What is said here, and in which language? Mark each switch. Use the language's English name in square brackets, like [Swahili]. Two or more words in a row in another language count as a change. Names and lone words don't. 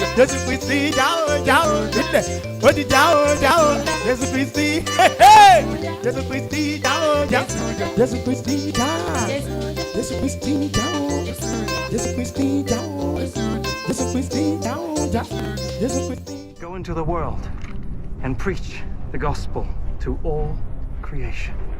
[Yoruba] Jésù Kristi jà o, jà o. Ilẹ̀. Ó ti jà o, jà o. Jésù Kristi. Jésù Kristi jà o, jà o. Jésù Kristi jà. Jésù Kristi jà o. Jésù Kristi jà o, jà o. Jésù Kristi jà o, jà o. Jésù Kristi. [English] Go into the world and preach the gospel to all creation.